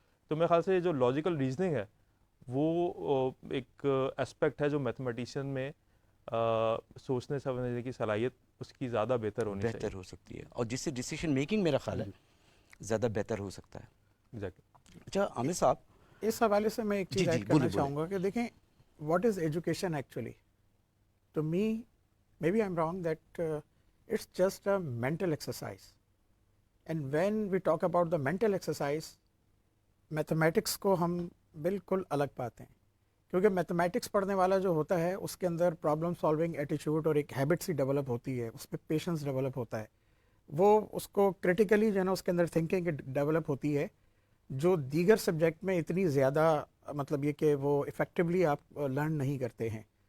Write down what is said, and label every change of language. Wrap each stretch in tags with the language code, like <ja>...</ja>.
<ur>تو میرے خیال سے جو لاجیکل ریزننگ ہے وہ ایک اسپیکٹ ہے جو میتھمیٹیشین میں سوچنے سمجھنے کی صلاحیت اس کی زیادہ بہتر ہو سکتی ہے، اور جس سے ڈیسیشن میکنگ میرا خیال ہے زیادہ بہتر ہو سکتا ہے. ایگزیکٹلی. اچھا عامر صاحب، اس حوالے سے میں ایک چیز ایڈ کرنا چاہوں گا کہ دیکھیں</ur> <en>what is education actually? To me, maybe I'm wrong, that it's just a mental exercise. And when we talk about the mental exercise,</en> <ur>mathematics کو ہم بالکل الگ پاتے ہیں، کیونکہ میتھمیٹکس پڑھنے والا جو ہوتا ہے اس کے اندر پرابلم سالونگ ایٹیچیوڈ اور ایک ہیبٹ سی ڈیولپ ہوتی ہے، اس پہ پیشنس ڈیولپ ہوتا ہے، وہ اس کو کرٹیکلی جو ہے نا اس کے اندر تھنکنگ ڈیولپ ہوتی ہے جو دیگر سبجیکٹ میں اتنی زیادہ مطلب یہ کہ وہ افیکٹولی آپ لرن نہیں کرتے ہیں.</ur>